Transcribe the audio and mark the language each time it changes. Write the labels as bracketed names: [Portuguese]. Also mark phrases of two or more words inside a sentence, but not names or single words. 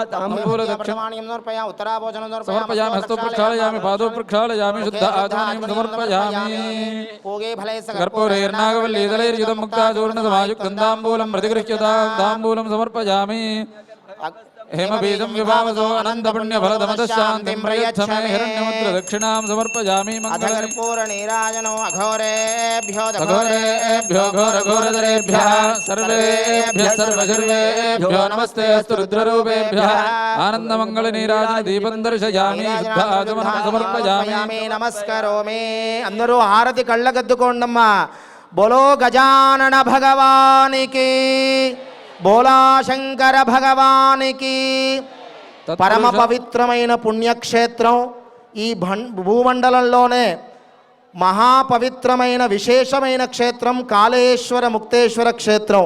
[Sanskrit] समर्पयामि हस्तो प्रक्षालयामि पादौ प्रक्षालयामि शुद्ध आचमनीं समर्पयामि कर्पूरैर्नागवल्लीदलैर्युतं मुक्ताचूर्णसमायुक्तं ताम्बूलं प्रतिगृह्यतां ताम्बूलं समर्पयामि हेमबीजं विभावसो अनन्तपुण्यफलदमतः शान्तिं प्रयच्छ मे हिरण्यमुद्रदक्षिणां समर्पयामि कर्पूरनीराजनो अघोरेभ्यो घोरघोरधरेभ्यः सर्वेभ्यः सर्वशर्वेभ्यो नमस्ते अस्तु रुद्ररूपेभ्यः आनन्दमङ्गलनीराजनदीपं दर्शयामि शुद्धाचमनं समर्पयामि [Telugu] నమస్కరోమి అందరూ హారతి కళ్ళగద్దుకోండమ్మా బోలో గజానన భగవానికి బోలా శంకర భగవానికి పరమ పవిత్రమైన పుణ్యక్షేత్రం ఈ భూమండలంలోనే మహాపవిత్రమైన విశేషమైన క్షేత్రం కాళేశ్వర ముక్తేశ్వర క్షేత్రం.